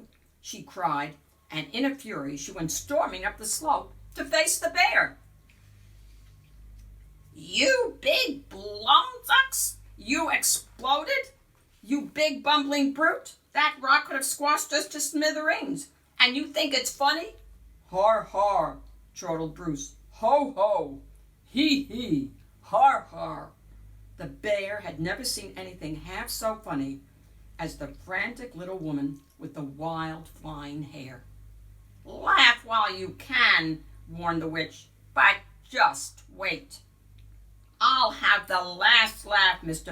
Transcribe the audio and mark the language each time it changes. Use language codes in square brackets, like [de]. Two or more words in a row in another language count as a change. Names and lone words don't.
[en] she cried, and in a fury she went storming up the slope to face the bear. "You big blumzucks! You exploded! You big bumbling brute! That rock could have squashed us to smithereens, and you think it's funny?" "Har, har," chortled Bruce. "Ho, ho! Hee, hee! Har, har!" The bear had never seen anything half so funny as the frantic little woman with the wild flying hair. "Laugh while you can," warned the witch, "but just wait. I'll have the last laugh, Mr.